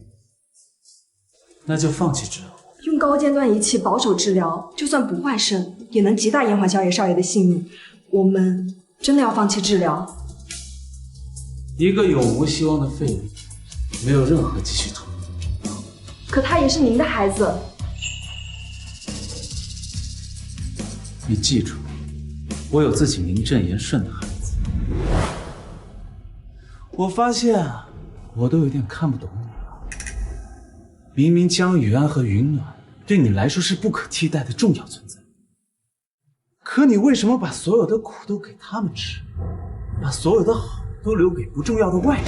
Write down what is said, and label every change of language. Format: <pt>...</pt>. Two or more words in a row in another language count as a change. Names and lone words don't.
<zh>那就放棄治療。用高尖端儀器保守治療，就算不換腎，也能極大延緩小野少爺的性命。我們真的要放棄治療？一個永無希望的廢人，沒有任何繼續投入的必要。可他也是您的孩子。你記住，我有自己名正言順的孩子。我發現啊，我都有點看不懂你了。明明江雨安和雲暖對你來說是不可替代的重要存在，可你為什麼把所有的苦都給他們吃，把所有的好都留給不重要的外人？</zh>